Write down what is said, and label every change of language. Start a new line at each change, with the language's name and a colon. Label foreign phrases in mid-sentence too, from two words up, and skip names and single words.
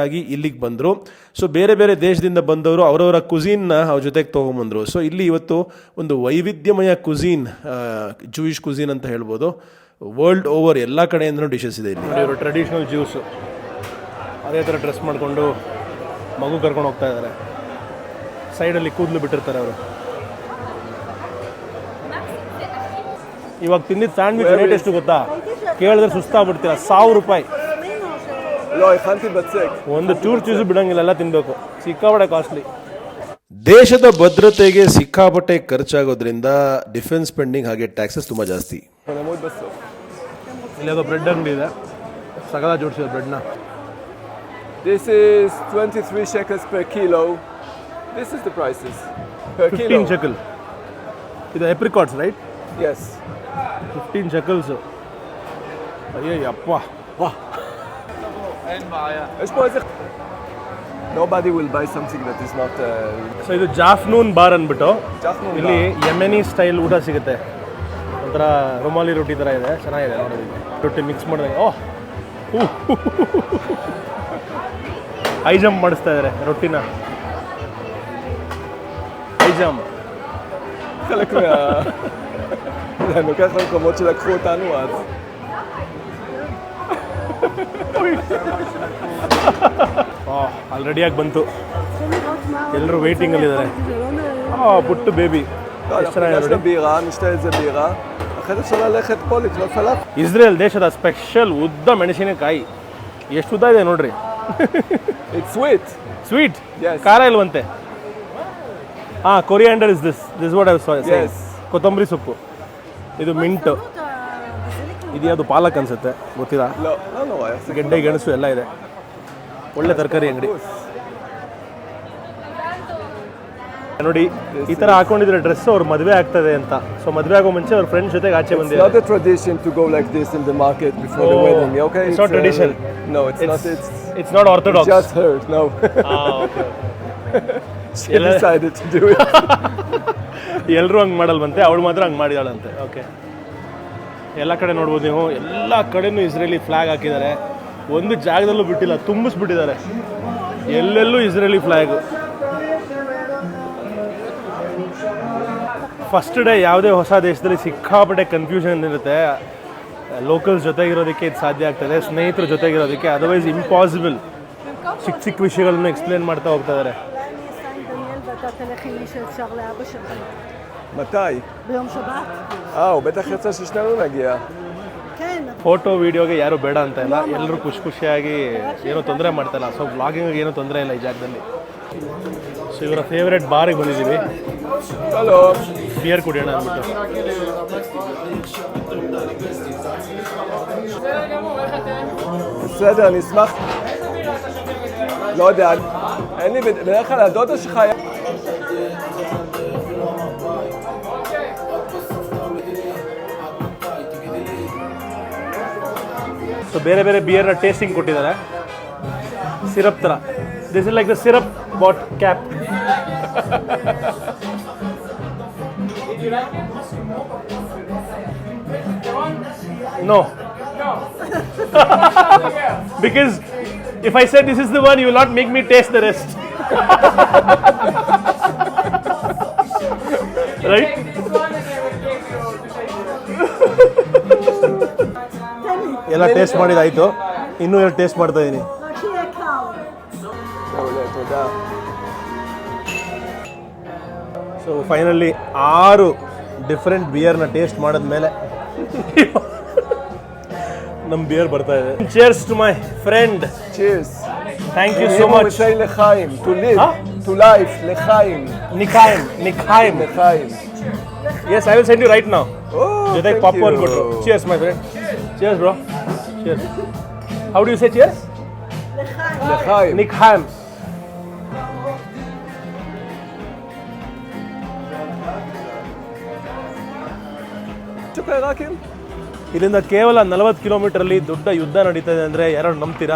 Kannada: ಆಗಿ ಇಲ್ಲಿಗೆ ಬಂದರು ಸೊ ಬೇರೆ ಬೇರೆ ದೇಶದಿಂದ ಬಂದವರು ಅವರವರ ಕುಝೀನ್ನ ಅವ್ರ ಜೊತೆಗೆ ತೊಗೊಂಬಂದರು ಸೊ ಇಲ್ಲಿ ಇವತ್ತು ಒಂದು ವೈವಿಧ್ಯಮಯ ಕುಝೀನ್
English: Jewish cuisine
Kannada: ಅಂತ ಹೇಳ್ಬೋದು
English: world over
Kannada: ಎಲ್ಲ ಕಡೆಯಿಂದನೂ ಡಿಶಸ್ ಇದೆ ಇಲ್ಲಿ ಇವರು
English: traditional Jews
Kannada: ಅದೇ ಥರ ಡ್ರೆಸ್ ಮಾಡಿಕೊಂಡು ಮಗು ಕರ್ಕೊಂಡು ಹೋಗ್ತಾ ಇದ್ದಾರೆ ಸೈಡಲ್ಲಿ ಕೂದಲು ಬಿಟ್ಟಿರ್ತಾರೆ ಅವರು ಇವಾಗ ತಿಂದಿದ್ದು
English: sandwich rate
Kannada: ಎಷ್ಟು ಗೊತ್ತಾ ಕೇಳಿದ್ರೆ ಸುಸ್ತಾಗ್ಬಿಡ್ತೀರ ₹1,000
Hebrew: לא, הכנתי בצק.
Kannada: ಒಂದು ಚೂರು ಚೂಸು ಬಿಡಂಗಿಲ್ಲ ಎಲ್ಲ ತಿನ್ನಬೇಕು ಸಿಕ್ಕಾಪಟ್ಟೆ ಕಾಸ್ಟ್ಲಿ ದೇಶದ ಭದ್ರತೆಗೆ ಸಿಕ್ಕಾಪಟ್ಟೆ ಖರ್ಚಾಗೋದ್ರಿಂದ
English: defense spending
Kannada: ಹಾಗೆ ಟ್ಯಾಕ್ಸಸ್ ತುಂಬ ಜಾಸ್ತಿ.
Hebrew: נמות בסוף.
Kannada: ಇಲ್ಲೊಂದು ಬ್ರೆಡ್ ಅಂಗಡಿ ಇದೆ ಸಗದ ಜೋಡಿಸಿದ ಬ್ರೆಡ್ನ
English: This is 23 shekels per kilo. This is the prices per 15 kilo.
Kannada: ಶೆಕಲ್ ಇದು
English: apricots right Yes.
Kannada: 15 ಶೆಕಲ್ಸು ಅಯ್ಯಪ್ಪ ವಾ
Hebrew: יש פה איזה...
English: Nobody will buy something that is not...
Kannada: ಸೊ ಇದು ಜಾಫ್ನೂನ್ ಬಾರ್ ಅಂದ್ಬಿಟ್ಟು
English: Jaffnun bar.
Kannada: ಇಲ್ಲಿ
English: Yemeni style
Kannada: ಊಟ ಸಿಗುತ್ತೆ ಒಂಥರ ರುಮಾಲಿ ರೊಟ್ಟಿ ಥರ ಇದೆ ಚೆನ್ನಾಗಿದೆ ನೋಡಿ ರೊಟ್ಟಿ ಮಿಕ್ಸ್ ಮಾಡಿದಾಗ ಓಹ್
English: high jump
Kannada: ಮಾಡಿಸ್ತಾ ಇದ್ದಾರೆ ರೊಟ್ಟಿನ
English: high jump
Hebrew: חלק מה... אני לוקח למקומות שלקחו אותנו אז.
Kannada: ಅಲ್ಲಿ ರೆಡಿಯಾಗಿ ಬಂತು ಎಲ್ಲರೂ ವೇಟಿಂಗಲ್ಲಿದ್ದಾರೆ ಪುಟ್ಟು ಬೇಬಿ
Hebrew: לא, אנחנו ניגש לבירה, נשתה איזה בירה. אחרי זה אפשר ללכת פה לקנות פלאפל.
Kannada: ಇಸ್ರೇಲ್ ದೇಶದ ಸ್ಪೆಷಲ್ ಉದ್ದ ಮೆಣಸಿನಕಾಯಿ ಎಷ್ಟು ಉದ್ದ ಇದೆ ನೋಡ್ರಿ
English: It's sweet.
Kannada: ಸ್ವೀಟ್
English: Yes.
Kannada: ಖಾರ ಇಲ್ವಂತೆ
English: coriander is this what I was Yes.
Kannada: ಕೊತ್ತಂಬರಿ ಸೊಪ್ಪು ಇದು ಮಿಂಟು ಇದ್ಯಾವುದು ಪಾಲಕ್ ಅನ್ಸುತ್ತೆ ಗೊತ್ತಿಲ್ಲ
Hebrew: לא, לא נורא, יחזיק.
Kannada: ಗೆಡ್ಡೆ ಗೆಣಸು ಎಲ್ಲ ಇದೆ ಒಳ್ಳೆ ತರಕಾರಿ ಅಂಗಡಿ ನೋಡಿ ಈ ತರ ಹಾಕೊಂಡಿದ್ರೆ ಡ್ರೆಸ್ ಅವ್ರ ಮದುವೆ ಆಗ್ತದೆ ಅಂತ ಸೊ ಮದುವೆ ಆಗೋ ಮುಂಚೆ ಅವ್ರ ಫ್ರೆಂಡ್ಸ್ ಜೊತೆಗೆ ಆಚೆ
English: It's
Kannada: ಬಂದಿದ್ದಾರೆ
English: not a tradition to go like this in the market before the Oh, wedding, okay? it's not tradition. No, it's not. It's it's not orthodox just her. No. She Ella- decided to do it.
Kannada: ಎಲ್ಲರೂ ಹಂಗೆ ಮಾಡಲ್ವಂತೆ ಅವಳು ಮಾತ್ರ ಹಂಗೆ ಮಾಡಿದಾಳಂತೆ ಓಕೆ ಎಲ್ಲ ಕಡೆ ನೋಡ್ಬೋದು ನೀವು, ಎಲ್ಲ ಕಡೆನೂ
English: Israeli flag
Kannada: ಹಾಕಿದ್ದಾರೆ. ಒಂದು ಜಾಗದಲ್ಲೂ ಬಿಟ್ಟಿಲ್ಲ, ತುಂಬಿಸ್ಬಿಟ್ಟಿದ್ದಾರೆ ಎಲ್ಲೆಲ್ಲೂ
English: Israeli flag. first day
Kannada: ಯಾವುದೇ ಹೊಸ ದೇಶದಲ್ಲಿ ಸಿಕ್ಕಾಪಟ್ಟೆ ಕನ್ಫ್ಯೂಷನ್ ಇರುತ್ತೆ. ಲೋಕಲ್ಸ್ ಜೊತೆಗಿರೋದಕ್ಕೆ ಇದು ಸಾಧ್ಯ ಆಗ್ತದೆ, ಸ್ನೇಹಿತರ ಜೊತೆಗಿರೋದಕ್ಕೆ,
English: otherwise impossible.
Kannada: ಚಿಕ್ಕ ಚಿಕ್ಕ ವಿಷಯಗಳನ್ನು ಎಕ್ಸ್ಪ್ಲೇನ್ ಮಾಡ್ತಾ ಹೋಗ್ತಾ ಇದ್ದಾರೆ.
Hebrew: ואתה תלך עם מי שאפשר לאבא שלך. מתי? ביום שבת? הוא בטח ירצה ששנינו נגיע. כן.
Kannada: ಫೋಟೋ ವೀಡಿಯೋಗೆ ಯಾರು ಬೇಡ ಅಂತ ಇಲ್ಲ, ಎಲ್ಲರೂ ಖುಷಿಯಾಗಿ ಏನೂ ತೊಂದರೆ ಮಾಡ್ತಾಯಿಲ್ಲ. ಸೊ ಬ್ಲಾಗಿಂಗಿಗೆ ಏನೂ ತೊಂದರೆ ಇಲ್ಲ ಈ ಜಾಗದಲ್ಲಿ. ಸೊ ಇವರ
English: favourite bar
Kannada: ಬಂದಿದ್ದೀವಿ,
Hebrew: שלום.
Kannada: ಬಿಯರ್ ಕುಡಿಯೋಣ ಅಂದ್ಬಿಟ್ಟು.
Hebrew: בסדר, אני אשמח. לא יודע, אין לי, בדרך כלל הדודה שלך היה...
Kannada: ಸೊ ಬೇರೆ ಬೇರೆ ಬಿಯರ್ನ ಟೇಸ್ಟಿಂಗ್ ಕೊಟ್ಟಿದ್ದಾರೆ, ಸಿರಪ್ ಥರ.
English: this is like the syrup bot cap. No. Because if I say this is the one, you will not make me taste the rest. Right?
Kannada: ಎಲ್ಲ ಟೇಸ್ಟ್ ಮಾಡಿದಾಯ್ತು, ಇನ್ನೂ ಎರಡು ಟೇಸ್ಟ್ ಮಾಡ್ತಾ ಇದ್ದೀನಿ.
Hebrew: רק שיהיה קר. מעולה, תודה.
Kannada: ಸೊ
English: finally 6 different beer
Kannada: ಟೇಸ್ಟ್ ಮಾಡಿದ್ಮೇಲೆ ನಮ್ಮ ಬಿಯರ್ ಬರ್ತಾ ಇದೆ.
English: cheers to my friend. Cheers. thank you so much. say לחיים, to live, to life,
Hebrew: לחיים. לחיים לחיים. לחיים.
English: Yes, I will send you right now. Oh,
Kannada: ಜೊತೆಗೆ
English: thank
Kannada: ಪಾಪ್ಕಾರ್ನ್
English: you. ಕೊಟ್ಟರು. Cheers my friend. Cheers bro. Cheers. How do you say cheers?
Hebrew: לחיים. ನಿಖಾಯಂ. שוקי עיראקים?
Kannada: ಇಲ್ಲಿಂದ ಕೇವಲ 40 ಕಿಲೋಮೀಟರಲ್ಲಿ ದೊಡ್ಡ ಯುದ್ಧ ನಡೀತಾ ಇದೆ ಅಂದರೆ ಯಾರು ನಂಬ್ತೀರಾ?